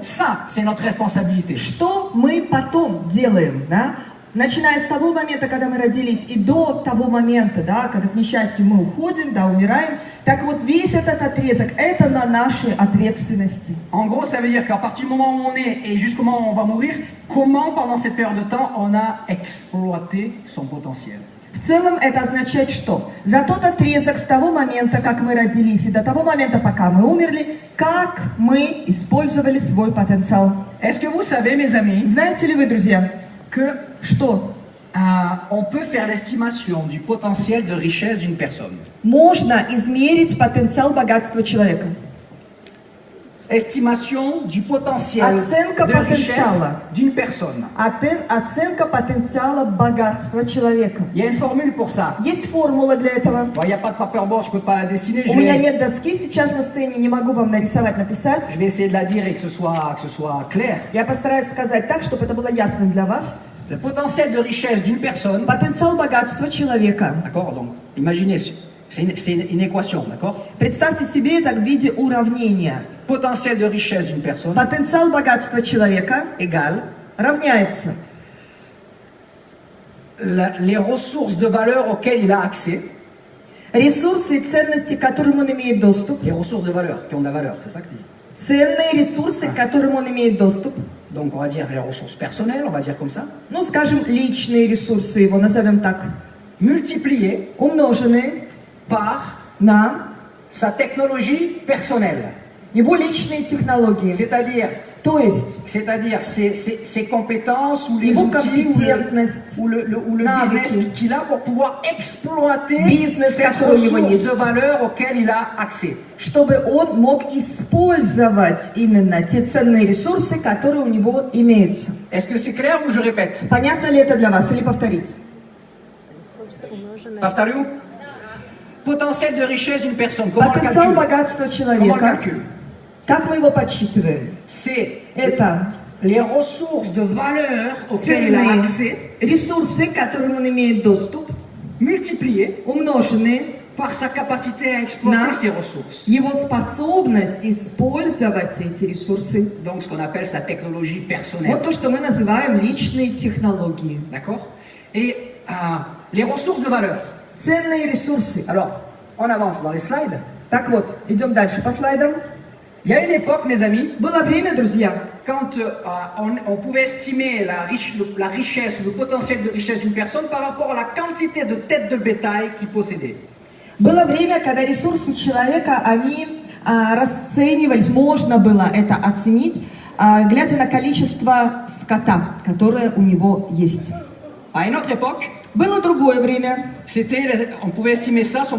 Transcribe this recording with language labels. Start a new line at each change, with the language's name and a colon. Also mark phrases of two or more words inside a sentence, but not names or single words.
French: Ça, c'est notre responsabilité.
Russian: Что мы потом делаем, да? Начиная с того момента, когда мы родились, и до того момента, да, когда, к несчастью, мы уходим, да, умираем, так вот весь этот отрезок, это на нашей ответственности.
French: En gros, ça veut dire qu'à partir du moment où on est et jusqu'au moment où on va mourir, comment pendant cette période de temps on a exploité son potentiel?
Russian: В целом это означает что? За тот отрезок с того момента, как мы родились, и до того момента, пока мы умерли, как мы использовали свой потенциал.
French: Est-ce que vous savez, mes amis,
Russian: Знаете ли вы, друзья,
French: que
Russian: что
French: on peut faire l'estimation du potentiel de richesse d'une personne?
Russian: можно измерить потенциал богатства человека?
French: Estimation du potentiel
Russian: Оценка
French: de richesse
Russian: потенциала.
French: d'une personne.
Russian: Оценка потенциала богатства человека.
French: Il y a une formule pour ça.
Russian: Есть формула для этого.
French: Bon, il n'y a pas de paperboard, je ne peux pas la dessiner.
Russian: У меня нет доски сейчас на сцене, не могу вам нарисовать, написать.
French: Je vais essayer de la dire et que ce soit clair.
Russian: Я постараюсь сказать так, чтобы это было ясным для вас.
French: Le potentiel de richesse d'une personne,
Russian: Потенциал богатства человека.
French: d'accord, donc imaginez, c'est une équation, d'accord?
Russian: Представьте себе это в виде уравнения.
French: Potentiel de richesse d'une personne
Russian: Потенциал богатства человека
French: égale
Russian: равняется
French: les ressources de valeur auxquelles il a accès.
Russian: ресурсы и ценности, к которым он имеет доступ.
French: Les ressources de valeur, qui ont de la valeur, c'est ça que je dis.
Russian: Ценные ресурсы, к которым он имеет доступ.
French: Donc on va dire les ressources personnelles, on va dire comme ça.
Russian: Ну, скажем, личные ресурсы его, назовем так.
French: Multipliées
Russian: Умноженные
French: par
Russian: на
French: sa technologie personnelle.
Russian: его личные технологии.
French: C'est-à-dire
Russian: То есть
French: ses compétences ou les
Russian: его
French: outils
Russian: компетентность,
French: ou le
Russian: навыки.
French: business qu'il a pour pouvoir exploiter
Russian: Business,
French: ces
Russian: который у него
French: ressources
Russian: есть.
French: de valeur auxquelles il a accès.
Russian: чтобы он мог использовать именно те ценные ресурсы, которые у него имеются.
French: Est-ce que c'est clair ou je répète?
Russian: Понятно ли это для вас или повторить? Повторю.
French: Potentiel de richesse d'une personne. Comment on le
Russian: Потенциал
French: calcule?
Russian: богатства
French: Comment on le
Russian: человека,
French: calcule?
Russian: как мы его подсчитываем?
French: C'est
Russian: Это
French: les ressources de valeur auxquelles il a
Russian: ценные
French: accès
Russian: ресурсы, к которым он имеет доступ,
French: multipliées
Russian: умноженные
French: par sa capacité à exploiter
Russian: на
French: ces ressources.
Russian: его способность использовать эти ресурсы.
French: Donc ce qu'on appelle sa technologie personnelle.
Russian: Вот то, что мы называем личные технологии.
French: D'accord? Et les ressources de valeur.
Russian: Ценные ресурсы.
French: Alors, on avance dans les slides.
Russian: Так вот, идем дальше по слайдам.
French: Il y a une époque, mes amis,
Russian: Было время, друзья,
French: quand on pouvait estimer la richesse, le potentiel de richesse d'une personne par rapport à la quantité de têtes de bétail qu'il possédait.
Russian: было время, когда ресурсы человека, они расценивались, можно было это оценить, глядя на количество скота, которое у него есть.
French: À une autre époque,
Russian: Было другое время.
French: on pouvait estimer ça, son